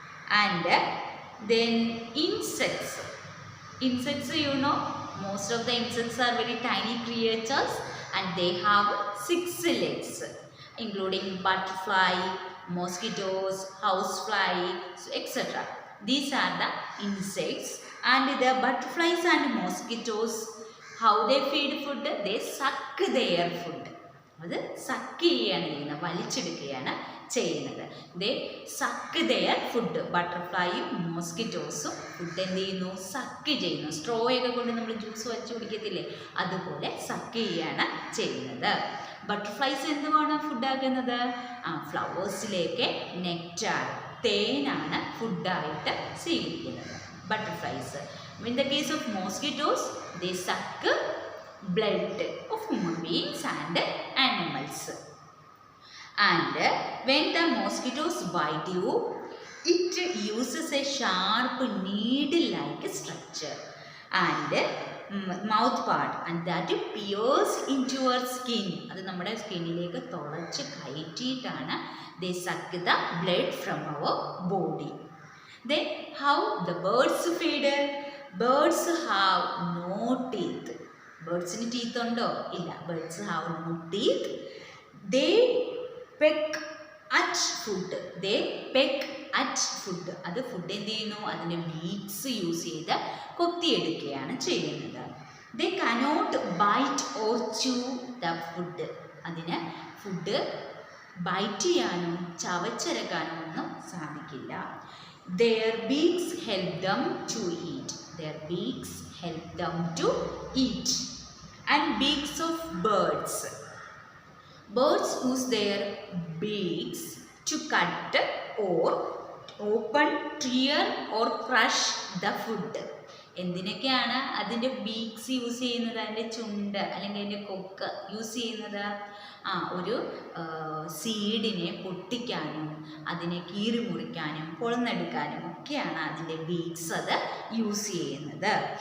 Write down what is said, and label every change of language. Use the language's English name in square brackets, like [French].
[English] And then insects. Insects, you know, most of the insects are very tiny creatures and they have 6 legs, including butterfly, mosquitoes, housefly, etc. These are the insects, and the butterflies and mosquitoes, how they feed food? They suck their food. [Malayalam] അത് suck ചെയ്യാണ് ചെയ്യുന്നത്, വലിച്ചെടുക്കുകയാണ് ചെയ്യുന്നത്. [English] They suck their food. [Malayalam] ബട്ടർഫ്ലൈയും മോസ്കിറ്റോസും food എന്ത് ചെയ്യുന്നു? Suck ചെയ്യുന്നു. സ്ട്രോയൊക്കെ കൊണ്ട് നമ്മൾ juice വലിച്ചു കുടിക്കത്തില്ലേ, അതുപോലെ സക്ക് ചെയ്യാണ് ചെയ്യുന്നത്. ബട്ടർഫ്ലൈസ് എന്തുമാണ് ഫുഡാക്കുന്നത്? ഫ്ലവേഴ്സിലേക്ക് നെക്റ്റാർ, തേനാണ് ഫുഡായിട്ട് സ്വീകരിക്കുന്നത് butterflies. [English] In the case of mosquitoes, they suck blood of human beings and animals. And when the mosquitoes bite you, it uses a sharp needle-like structure and mouth part, and that pierce into your skin. [Malayalam] അത് നമ്മുടെ സ്കിന്നിലേക്ക് തുളച്ച് കയറ്റിയിട്ടാണ് [English] they suck the blood from our body. Then how the birds feed? Birds have no teeth. [Malayalam] ബേർഡ്സിന് teeth ഉണ്ടോ? ഇല്ല. [English] Birds have no teeth. They peck at food. They peck at food. [Malayalam] അത് food എന്ത് ചെയ്യുന്നു? അതിൻ്റെ beaks use ചെയ്ത് കൊത്തിയെടുക്കുകയാണ് ചെയ്യുന്നത്. [English] They cannot bite or chew the food. [Malayalam] അതിന് ഫുഡ് ബൈറ്റ് ചെയ്യാനോ ചവച്ചരക്കാനോ ഒന്നും സാധിക്കില്ല. [English] Their beaks help them to eat. Their beaks help them to eat. And beaks of birds. Birds use their beaks to cut or open, tear or crush the food. [Malayalam] എന്തിനൊക്കെയാണ് അതിൻ്റെ beaks use ചെയ്യുന്നത്? അതിൻ്റെ ചുണ്ട് അല്ലെങ്കിൽ അതിൻ്റെ കൊക്ക് use ചെയ്യുന്നത് ഒരു സീഡിനെ പൊട്ടിക്കാനും അതിനെ കീറി മുറിക്കാനും പൊളന്നെടുക്കാനും ഒക്കെയാണ് അതിൻ്റെ ബീക്സ് അത് യൂസ് ചെയ്യുന്നത്.